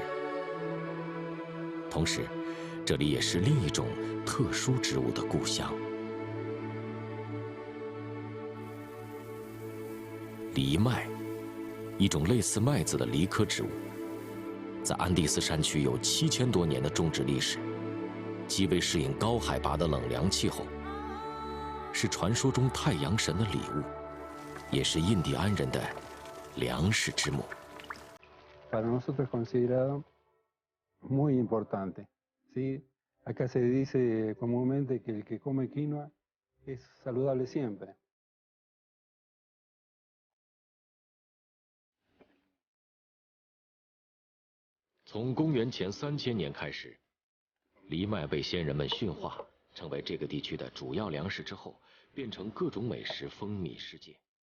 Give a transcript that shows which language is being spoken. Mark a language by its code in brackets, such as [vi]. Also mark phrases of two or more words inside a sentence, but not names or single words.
[zh] 同时，这里也是另一种特殊植物的故乡——藜麦，一种类似麦子的梨科植物，在安第斯山区有7000多年的种植历史，极为适应高海拔的冷凉气候，是传说中太阳神的礼物，也是印第安人的粮食之母。 [es] Para nosotros es considerado muy importante. ¿Sí? Acá se dice comúnmente que el que come quinoa es saludable siempre. [zh] 从公元前3000年开始，藜麦被先人们驯化，成为这个地区的主要粮食之后，变成各种美食风靡世界。